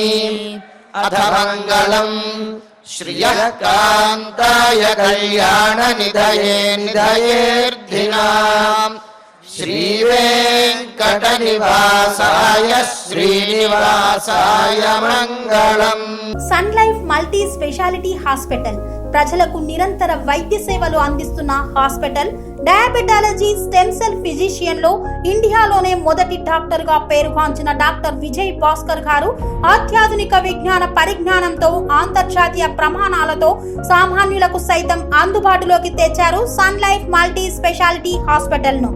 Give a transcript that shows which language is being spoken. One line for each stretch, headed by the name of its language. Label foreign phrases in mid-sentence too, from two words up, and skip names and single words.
Sanskrit: अथ मङ्गलम् श्रियः कान्ताय कल्याणनिधये निधयेऽर्थिनाम् श्रीवेङ्कटनिवासाय श्रीनिवासाय मङ्गलम्।
Telugu: సన్ లైఫ్ మల్టీ స్పెషాలిటీ హాస్పిటల్ ప్రజలకు నిరంతర వైద్య సేవలు అందిస్తున్న హాస్పిటల్. డయాబెటాలజీ, స్టెమ్ సెల్ ఫిజిషియన్ లో ఇండియాలోనే మొదటి డాక్టర్ గా పేరుగాంచిన డాక్టర్ విజయ్ భాస్కర్ గారు అత్యాధునిక విజ్ఞాన పరిజ్ఞానంతో అంతర్జాతీయ ప్రమాణాలతో సామాన్యులకు సైతం అందుబాటులోకి తెచ్చారు సన్ లైఫ్ మల్టీ స్పెషాలిటీ హాస్పిటల్ ను.